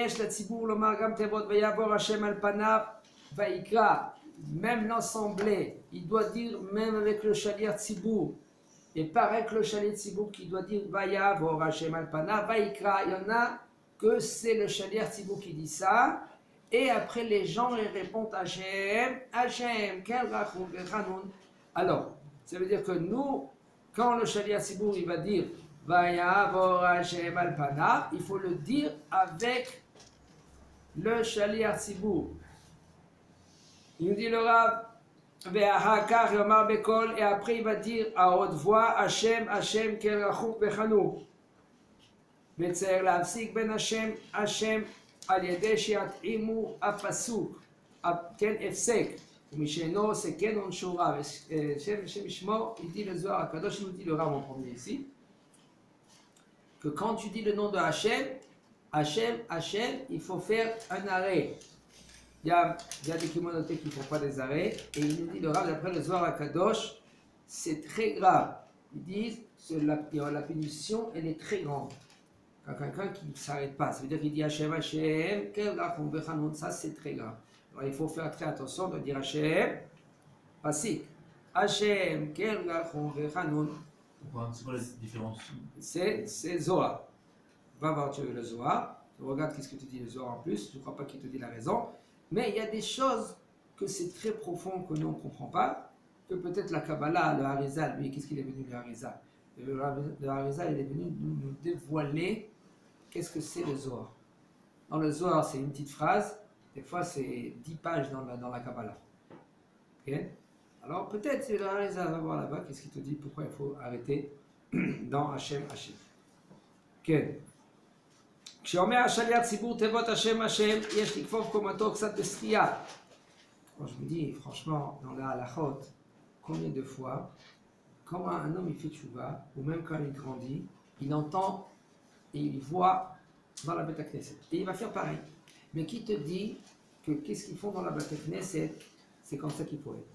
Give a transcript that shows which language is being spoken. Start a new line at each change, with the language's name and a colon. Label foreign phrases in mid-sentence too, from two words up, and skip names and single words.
French: Même l'assemblée, il doit dire, même avec le
Hebrew: שליח ציבור,
French: et pareil que le
Hebrew: שליח ציבור
French: qui doit dire
Hebrew: ויעבור השם על פניו ויקרא,
French: il y en a que c'est le
Hebrew: שליח ציבור
French: qui dit ça, et après les gens ils répondent
Hebrew: השם השם אל רחום וחנון.
French: Alors, ça veut dire que nous, quand le
Hebrew: שליח ציבור
French: il va dire
Hebrew: ויעבור השם על פניו,
French: il faut le dire avec le
Hebrew: שליח ציבור.
French: Il nous dit le Rav, et après il va dire à haute voix
Hebrew: השם השם אל רחום וחנון. וצריך להפסיק בין השם, השם על ידי שיתאימו הפסוק, כן, הפסק, ומשאינו עושה כן עונשו רע, ושם ישמור,
French: il dit le Zohar הקדוש, il nous dit le Rav en premier ici, que quand tu dis le nom de Hashem, Hashem, Hashem, il faut faire un arrêt. Il y a des communautés qui ne font pas des arrêts, et il nous dit le Rav, d'après le Zohar Akadosh, c'est très grave. Ils disent que la punition, elle est très grande. Quand quelqu'un qui ne s'arrête pas, ça veut dire qu'il dit
Hebrew: השם השם אל רחום וחנון,
French: ça c'est très grave. Alors il faut faire très attention de dire
Hebrew: השם פסיק השם אל רחום וחנון.
French: Pourquoi? C'est quoi la différence? C'est Zohar. Va voir le Zohar, tu regardes qu'est-ce que te dit le Zohar en plus, je ne crois pas qu'il te dit la raison, mais il y a des choses que c'est très profond que nous on ne comprend pas, que peut-être la Kabbalah, le Harizal, lui, qu'est-ce qu'il est venu le Harizal? Le Harizal, il est venu nous dévoiler qu'est-ce que c'est le Zohar. Dans le Zohar, c'est une petite phrase, des fois c'est 10 pages dans la Kabbalah. Okay? Alors peut-être c'est le Harizal, va voir là-bas, qu'est-ce qu'il te dit, pourquoi il faut arrêter dans Hashem, Hashem.
Hebrew: כן. כשאומר השליח ציבור תיבות השם השם, יש לקפוף קומתו קצת בשחייה.
French: Quand je me dis, franchement, dans la halachot, combien de fois, quand un homme il fait tchouva, ou même quand il grandit, il entend et il voit dans la
Hebrew: בית הכנסת.
French: Et il va faire pareil. Mais qui te dit que qu'est-ce qu'ils font dans la
Hebrew: בית הכנסת,
French: c'est comme ça qu'il faut être.